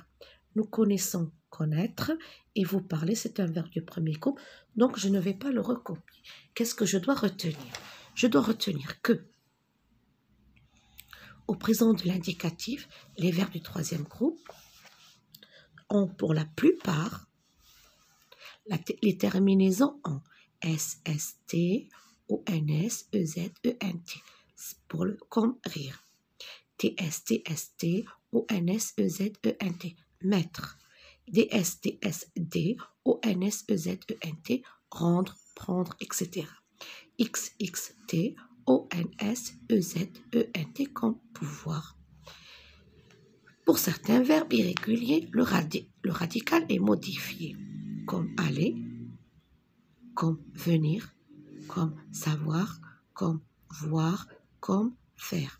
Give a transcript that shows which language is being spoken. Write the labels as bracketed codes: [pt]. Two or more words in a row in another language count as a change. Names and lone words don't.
[fr] Nous connaissons, connaître. Et vous parlez, c'est un verbe du premier groupe, donc je ne vais pas le recopier. Qu'est-ce que je dois retenir? Je dois retenir que au présent de l'indicatif, les verbes du troisième groupe ont pour la plupart les terminaisons en S, S, T, O, N, S, E, Z, E, N, T. Comme rire. T, S, T, S, T, O, N, S, E, Z, E, N, T. Mettre. D, S, T, S, D, O, N, S, E, Z, E, N, T. Rendre, prendre, etc. X, X, T, O, N, S, E, Z, E, N, T comme pouvoir. Pour certains verbes irréguliers, le radical est modifié, comme aller, comme venir, comme savoir, comme voir, comme faire.